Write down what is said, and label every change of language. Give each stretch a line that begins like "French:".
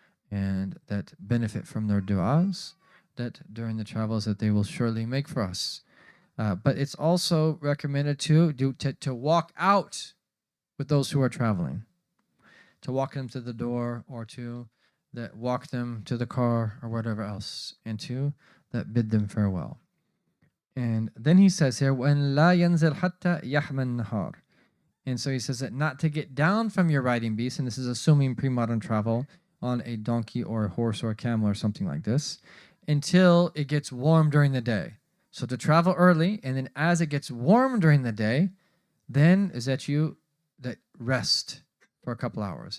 English: And that benefit from their du'as that during the travels that they will surely make for us. But it's also recommended to walk out with those who are traveling, to walk them to the door, or to walk them to the car or whatever else, and to bid them farewell. And then he says here,
Arabic: وَأَنْ لَا يَنْزِلْ حَتَّى يَحْمَى النَّهَارِ.
English: And so he says that not to get down from your riding beast, and this is assuming pre-modern travel on a donkey or a horse or a camel or something like this, until it gets warm during the day. So to travel early, and then as it gets warm during the day, then is that you rest for a couple hours.